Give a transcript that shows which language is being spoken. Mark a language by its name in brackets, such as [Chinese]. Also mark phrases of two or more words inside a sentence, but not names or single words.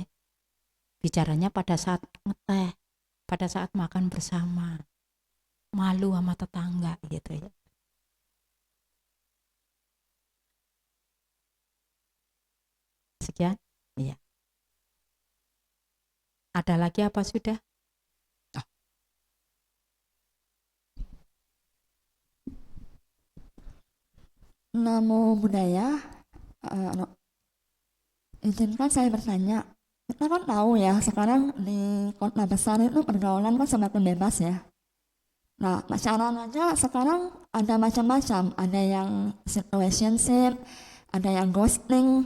[Indonesian] Bicaranya pada saat ngeteh, pada saat makan bersama. Malu sama tetangga gitu ya. Sekian. Iya. Ada lagi apa sudah? Oh. [Pali] Namo Buddhaya. [Indonesian] Izinkan saya bertanya. Kita kan tahu ya sekarang di kota besar itu pergaulan kan semakin bebas ya. Nah, pacaran aja sekarang ada macam-macam. Ada yang situationship, ada yang ghosting.